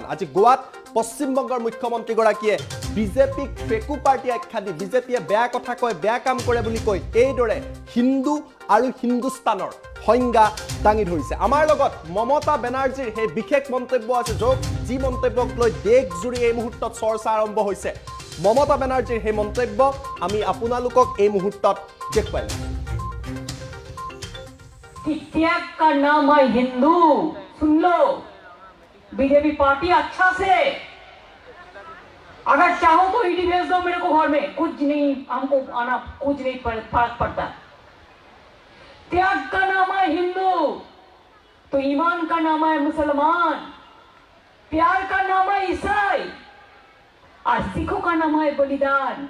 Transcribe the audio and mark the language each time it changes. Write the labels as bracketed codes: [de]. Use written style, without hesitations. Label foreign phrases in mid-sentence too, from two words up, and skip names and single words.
[as] আজি গোৱাত পশ্চিমবংগৰ মুখ্যমন্ত্ৰীগৰাকীয়ে বিজেপিক ফেকু পাৰ্টি আখ্যা দি বিজেপিয়ে বেয়া কথা কয়, বেয়া কাম কৰে বুলি কৈ এইদৰে হিন্দু আৰু হিন্দুস্তানৰ সংজ্ঞা দাঙি ধৰিছে। আমাৰ লগত মমতা বেনাৰ্জীৰ সেই বিশেষ মন্তব্য আছে, যি মন্তব্যক লৈ দেশজুৰি এই মুহূৰ্তত চৰ্চা আৰম্ভ হৈছে। মমতা বেনাৰ্জীৰ সেই মন্তব্য আমি আপোনালোকক এই মুহূৰ্তত দেখুৱাই দিম। [hi] कि त्याग का नाम है हिंदू। सुन लो, बीजेपी पार्टी अच्छा से, अगर चाहो तो ईडी भेज दो मेरे को घर में, कुछ नहीं, हमको आना कुछ नहीं फर्क पड़ता। त्याग का नाम है हिंदू तो ईमान का नाम है मुसलमान, प्यार का नाम है ईसाई और सिखों का नाम है बलिदान।